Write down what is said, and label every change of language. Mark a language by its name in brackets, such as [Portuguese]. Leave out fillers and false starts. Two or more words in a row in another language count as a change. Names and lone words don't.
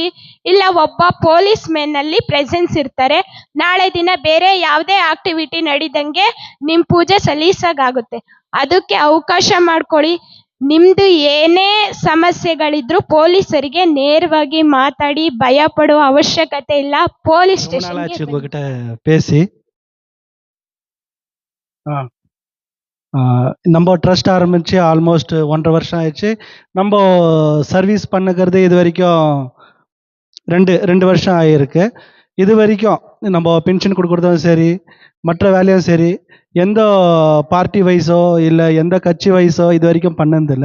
[Kannada] ಇಲ್ಲ ಒಬ್ಬ [English] police men [Kannada] ಅಲ್ಲಿ ಪ್ರೆಸೆನ್ಸ್ ಇರ್ತಾರೆ, ನಾಳೆ ದಿನ ಬೇರೆ ಯಾವುದೇ ಆಕ್ಟಿವಿಟಿ ನಡೀದಂಗೆ ನಿಮ್ ಪೂಜೆ ಸಲೀಸಾಗುತ್ತೆ. ಅದಕ್ಕೆ ಅವಕಾಶ ಮಾಡ್ಕೊಳ್ಳಿ. ನಿಮ್ದು ಏನೇ ಸಮಸ್ಯೆಗಳಿದ್ರು ಪೊಲೀಸರಿಗೆ ನೇರವಾಗಿ ಮಾತಾಡಿ, ಭಯ ಪಡುವ ಅವಶ್ಯಕತೆ ಇಲ್ಲ. [Tamil] போலீஸ் ரொம்ப நாள் ஆச்சு ஸ்டேஷன் உங்ககிட்ட பேசி. நம்ம ட்ரஸ்ட் ஆரம்பித்து ஆல்மோஸ்ட் 1.5 வருஷம் ஆயிடுச்சு. நம்ம சர்வீஸ் பண்ணுகிறது இது வரைக்கும் ரெண்டு வருஷம் ஆகியிருக்கு. இது வரைக்கும் நம்ம பென்ஷன் கொடுக்குறதும் சரி, மற்ற வேலையும் சரி, எந்த பார்ட்டி வைஸோ இல்லை எந்த கட்சி வைஸோ இது வரைக்கும் பண்ணதில்லை.